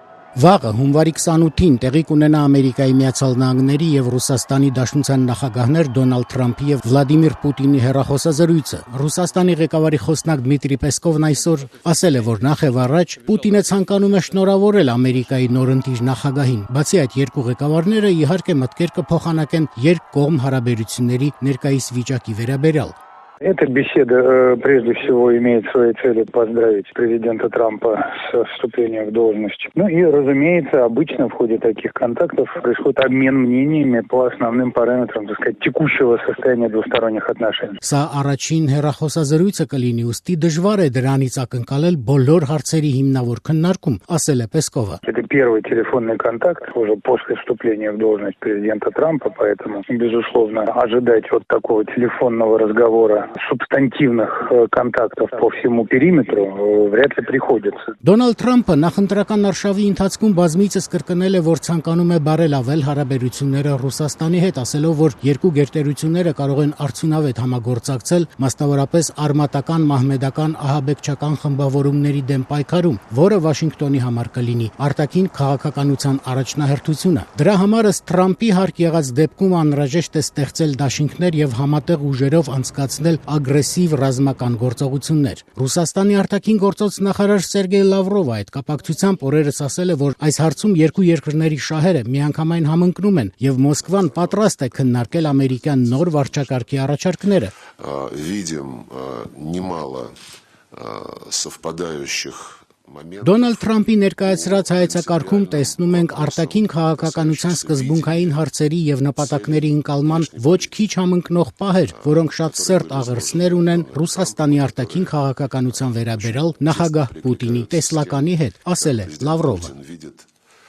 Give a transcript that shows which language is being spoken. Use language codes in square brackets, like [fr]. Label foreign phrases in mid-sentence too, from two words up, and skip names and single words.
[hy] Վաղը հունվարի 28-ին տեղի կունենա Ամերիկայի Միացյալ Նահանգների եւ Ռուսաստանի Դաշնության նախագահներ Դոնալդ Թրամփի եւ Վլադիմիր Պուտինի հեռախոսազրույցը։ Ռուսաստանի ղեկավարի խոսնակ Դմիտրի Պեսկովն այսօր ասել է, որ նախ եւ առաջ Պուտինը ցանկանում է շնորհավորել Ամերիկայի նորընտիր նախագահին։ Բացի այդ, երկու ղեկավարները իհարկե մտքեր կփոխանակեն երկկողմ հարաբերությունների ներկայիս վիճակի վերաբերյալ։ [ru] Эта беседа прежде всего имеет своей целью поздравить президента Трампа с вступлением в должность. Ну и, разумеется, обычно в ходе таких контактов происходит обмен мнениями по основным параметрам, так сказать, текущего состояния двусторонних отношений. [hy] Սա առաջին հեռախոսազրույցը կլինի, ուստի դժվար է դրանից ակնկալել բոլոր հարցերի հիմնավոր քննարկում, ասել է Պեսկովը։ [ru] Это первый телефонный контакт уже после вступления в должность президента Трампа, поэтому, безусловно, ожидать вот такого телефонного разговора субстантивных контактов по всему периметру вряд ли приходится. [hy] Դոնալդ Թրամփը նախընտրական արշավի ընթացքում բազմիցս կրկնել է, որ ցանկանում է բարելավել հարաբերությունները Ռուսաստանի հետ, ասելով, որ երկու գերտերությունները կարող են արդյունավետ համագործակցել, մասնավորապես արմատական, մահմեդական, ահաբեկչական խմբավորումների դեմ պայքարում, որը Վաշինգտոնի համար կլինի արտաքին քաղաքականության առաջնահերթությունը։ Դրա համար ըստ Թրամփի հարկ եղած դեպքում անհրաժեշտ է ստեղծել դաշինքներ եւ համատեղ ուժերով անցկացնել ագրեսիվ ռազմական գործողություններ։ Ռուսաստանի արտաքին գործոց նախարար Սերգեյ Լավրովը այդ կապակցությամբ օրերս ասել է, որ այս հարցում երկու երկրների շահերը միանգամայն համընկնում են եւ Մոսկվան պատրաստ է քննարկել ամերիկյան նոր վարչակարգի առաջարկները։ [ru] Видим немало совпадающих [hy] Դոնալդ Թրամփի ներկայացրած հայեցակարգում տեսնում ենք արտաքին քաղաքականության սկզբունքային հարցերի եւ նպատակների ընկալման ոչ քիչ համընկնող պահեր, որոնք շատ սերտ աղերսներ ունեն Ռուսաստանի արտաքին քաղաքականության վերաբերյալ նախագահ Պուտինի տեսլականի հետ, ասել է Լավրովը։